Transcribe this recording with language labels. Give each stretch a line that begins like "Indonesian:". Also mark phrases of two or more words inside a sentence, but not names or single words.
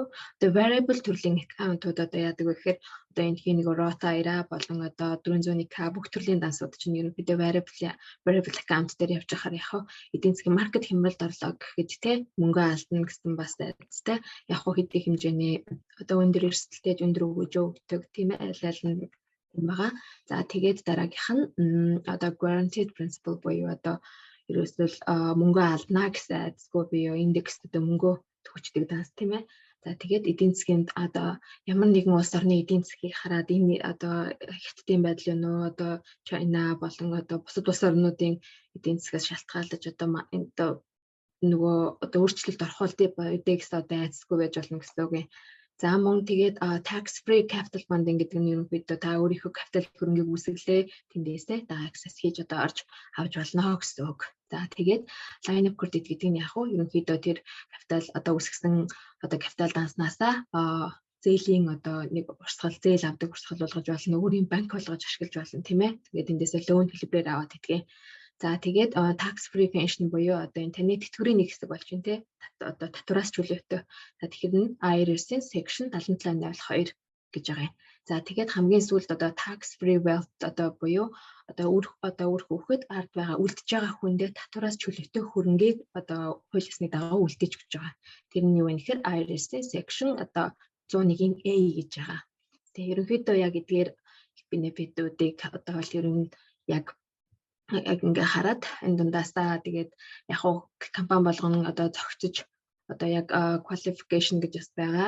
Mongolian: Одоо variable төрлийн аккаунтууд одоо яадаг вэ гэхээр одоо энэ нэг ROTA, IRA болон одоо 401k бүх төрлийн дансууд чинь ерөнхийдөө variable аккаунт дээр явж байхаар яг эдийн засгийн маркет хямралд орлоо гэхэд тийм мөнгө алдна гэсэн бас айцтай. Яг хэдийн хэмжээний одоо өндөр эрсдэлтэй өндөр өгөөж өгдөг тийм айл нь байгаа. За тэгээд дараагийнх нь одоо
English: guaranteed principle
Mongolian: буюу одоо ерөөсөл мөнгө алдна гэсэн айцгүй буюу индекс одоо мөнгө төгчдөг данс тийм ээ. За тэгээд эдийн засгийн одоо ямар нэгэн улс орны эдийн засгийг хараад энэ одоо хятадын байдал нь үү одоо Чайна болон одоо бусад улс орнуудын эдийн засгаас шалтгаалж одоо нөгөө одоо өөрчлөлт орох үедээ одоо айцгүй байж болно гэсэн үг юм. За мөн тэгээд
English: tax free capital funding
Mongolian: гэдэг нь ерөнхийдөө та өөрийнхөө капитал хөрөнгийг үүсгэлээ тэндээсээ та access хийж одоо орж авч болно гэсэн үг. За тэгээд
English: line of credit
Mongolian: гэдэг нь яг уу ерөнхийдөө тэр капитал одоо үүсгэсэн одоо капитал данснасаа зээлийн одоо нэг урсгал зээл авдаг урсгал болгож болно, өөрийн банк болгож ашиглаж болно тийм ээ. Тэгээд эндээсээ loan хэлбэрээр аваад идэх. За тэгээд
English: tax free pension
Mongolian: буюу одоо энэ таны тэтгэврийн нэг хэсэг болж байна те. Одоо татвараас чөлөөтэй. За тэгэхээр нь IRS-ийн section 7782 гэж байгаа юм. За тэгээд хамгийн сүүлд одоо
English: tax free wealth
Mongolian: одоо буюу одоо үр хөвгөд ард байгаа үлдэж байгаа хүндээ татвараас чөлөөтэй хөрөнгийг одоо хууль ёсны дагуу үлдээж өгч байгаа. Тэр нь юу вэ гэхээр IRS-ийн section одоо 101-ийн A гэж байгаа. Тэгээ ерөнхийдөө яг эдгээр бенефитүүдийг одоо бол ер нь яг ингээ хараад энэ дундаасаа тэгээд яг уу компани болгоно одоо зохицож одоо яг qualification гэж бас байгаа.